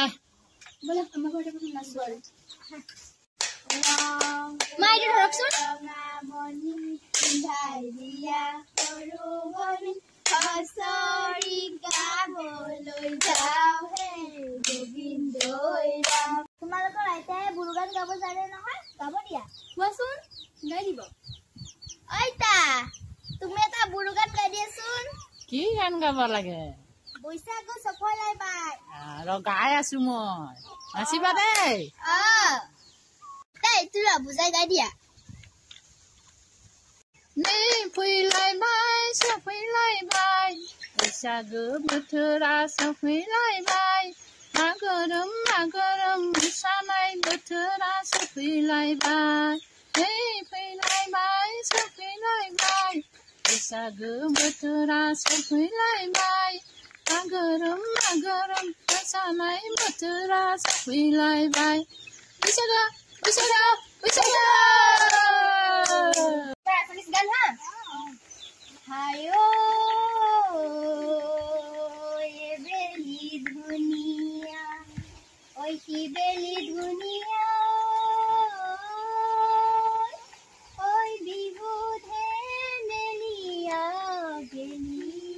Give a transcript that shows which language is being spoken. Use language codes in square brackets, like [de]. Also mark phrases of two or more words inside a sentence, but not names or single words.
[as] বলা আমাৰ ঘৰতে প্ৰথম নাচ বল মা এইটো ধৰকচোন মনি পিন্ধাই দিয়া সৰু বনি হসৰি গাবলৈ যাওঁ হে গোবিন্দই ৰাম তোমালোকৰ আইতাই বুঢ়ো গান গাব জানে নহয় গাব দিয়া কোৱাচোন গাই দিব আইতা তুমি এটা বুঢ়ো গান গাই দিয়াচোন কি গান গাব লাগে [brx] বৈশাখু সফলাই বাই [as] আৰু গাই আছো মই নাচিবা দেই তাই তোৰা বুজাই গাই দিয়া [brx] नै फैलायबाय सफैलायबाय बैसागो बोथोरा सफैलायबाय आगोरोम मोसानाय बोथोरा सफैलायबाय नै फैलायबाय सफैलायबाय बैसागो बोथोरा सफैलायबाय आगोरोम मोसानाय बोथोरा सफैलायबाय बैसागो [as] গান হা হায়ো বেলি ধুনিয়া ওই কি বেলি ধুনিয়া ওই বিহু ধেমেলিয়া বেলি